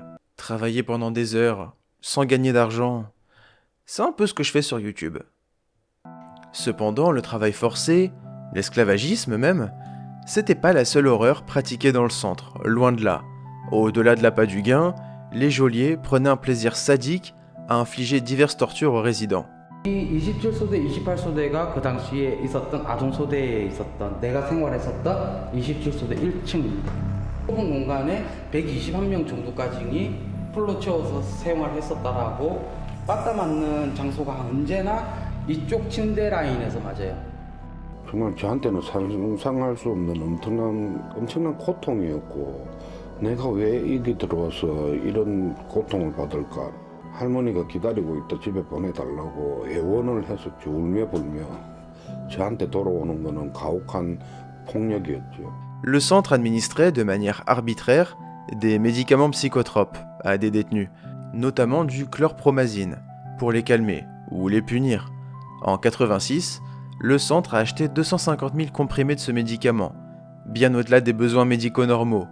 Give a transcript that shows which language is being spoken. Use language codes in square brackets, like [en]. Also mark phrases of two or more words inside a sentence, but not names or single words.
[fr] Travailler pendant des heures, sans gagner d'argent, c'est un peu ce que je fais sur YouTube. Cependant, le travail forcé, l'esclavagisme même, c'était pas la seule horreur pratiquée dans le centre, loin de là. Au-delà de l'appât du gain, les geôliers prenaient un plaisir sadique à infliger diverses tortures aux résidents. [ko] 이 27소대, 28소대가 그 당시에 있었던 아동소대에 있었던 내가 생활했었던 27소대 1층 좁은 공간에 121명 정도까지 풀로 채워서 생활했었다라고 빠따 맞는 장소가 언제나 이쪽 침대 라인에서 맞아요. 정말 저한테는 상상할 수 없는 엄청난 고통이었고 내가 왜 여기 들어와서 이런 고통을 받을까. 할머니가 기다리고 있다 집에 보내달라고 애원을 했었죠. 울며 불며. 저한테 돌아오는 거는 가혹한 폭력이었죠. [fr] Le centre administrait de manière arbitraire des médicaments psychotropes à des détenus, notamment du chlorpromazine, pour les calmer ou les punir. En 86, le centre a acheté 250 000 comprimés de ce médicament, bien au-delà des besoins médicaux normaux.